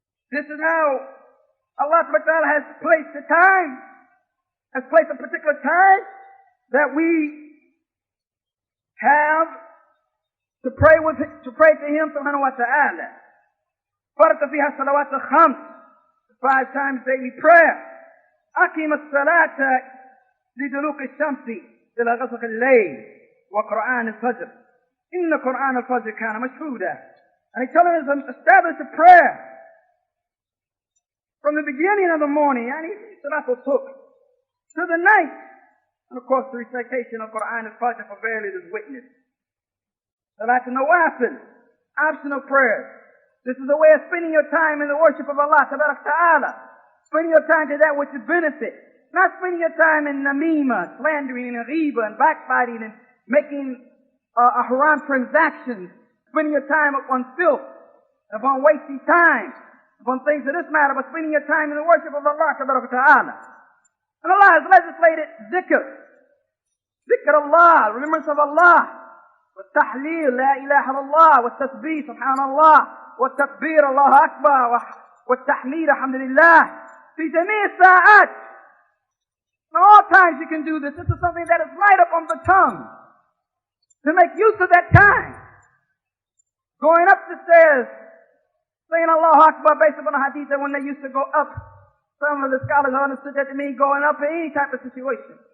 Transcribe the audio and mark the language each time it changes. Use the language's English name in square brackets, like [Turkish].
[English] This is how Allah subhanahu wa ta'ala has placed the time, has placed a particular time that we have to pray to Him subhanahu wa ta'ala. [Arabic] فرق فيها الصلوات الخمس [English] 5 times daily prayer. [Arabic] أقم الصلاة لدلوك الشمس إلى غسق الليل وقرآن الفجر إن قرآن الفجر كان مشهودا. [English] And He telling us to establish a prayer from the beginning of the morning, yani Salatul Subh, to the night, and of course the recitation of Quran al-Fajr for verily is witness. Salatul Nawafil, optional prayers. This is a way of spending your time in the worship of Allah Ta'ala. Spending your time to that which is benefit. Not spending your time in namima, slandering and ghiba and backbiting and making haram transactions. Spending your time upon filth, upon wasting time, upon things of this matter, but spending your time in the worship of Allah Ta'ala. And Allah has legislated zikr. Zikr Allah, remembrance of Allah. [Arabic] والتحليل لا إله إلا الله والتسبيح سبحان الله والتكبير الله أكبر والتحميد الحمد لله في جميع الساعات. [English] At all times you can do this. This is something that is right up on the tongue. To make use of that time. Going up the stairs, saying Allahu Akbar based upon a hadith that when they used to go up, some of the scholars understood that to mean going up in any type of situation.